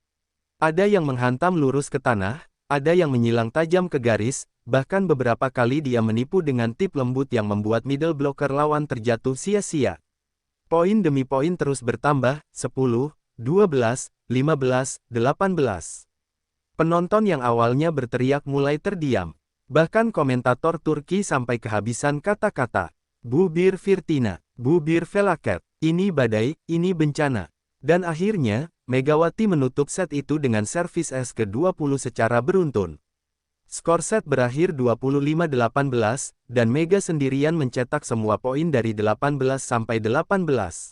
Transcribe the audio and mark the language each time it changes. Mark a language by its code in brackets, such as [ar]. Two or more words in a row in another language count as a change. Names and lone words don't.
[id] Ada yang menghantam lurus ke tanah, ada yang menyilang tajam ke garis, bahkan beberapa kali dia menipu dengan tip lembut yang membuat [en] middle blocker [id] lawan terjatuh sia-sia. Poin demi poin terus bertambah, 10, 12, 15, 18. Penonton yang awalnya berteriak mulai terdiam. Bahkan komentator Turki sampai kehabisan kata-kata. [tr] Bu bir Firtina, bu bir felaket, [id] ini badai, ini bencana. Dan akhirnya, Megawati menutup set itu dengan servis ke-20 secara beruntun. Skor set berakhir 25-18, dan Mega sendirian mencetak semua poin dari 18 sampai 18.